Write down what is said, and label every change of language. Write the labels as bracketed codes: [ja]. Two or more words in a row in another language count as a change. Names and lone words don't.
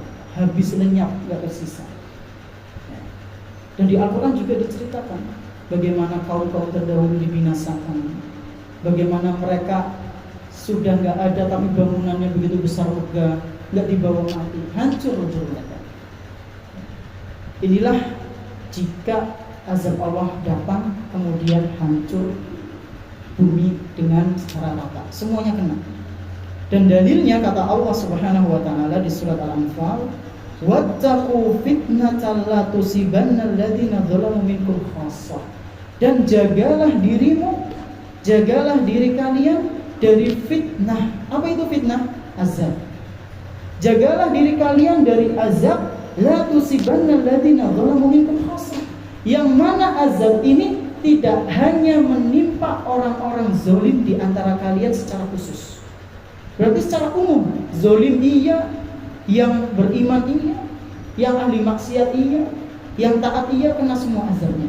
[id] Habis lenyap, nggak tersisa. Dan di Al-Quran juga diceritakan bagaimana kaum-kaum terdahulu dibinasakan, bagaimana mereka sudah nggak ada tapi bangunannya begitu besar megah, nggak dibawa mati, hancur mereka. Inilah jika azab Allah datang kemudian hancur bumi dengan secara rata, semuanya kena. Dan dalilnya kata Allah [ar] سبحانه وتعالى [id] di surat Al-Anfal, [ar] واتقوا فتنة لا تصيبن الذين ظلموا منكم خاصة. [id] Dan jagalah dirimu, jagalah diri kalian dari fitnah. Apa itu fitnah? Azab. Jagalah diri kalian dari azab, [ar] لا تصيبن الذين ظلموا منكم خاصة. [id] Yang mana azab ini tidak hanya menimpa orang-orang zalim di antara kalian secara khusus. Berarti secara umum, zalim iya, yang beriman iya, yang ahli maksiat iya, yang taat iya, kena semua azabnya.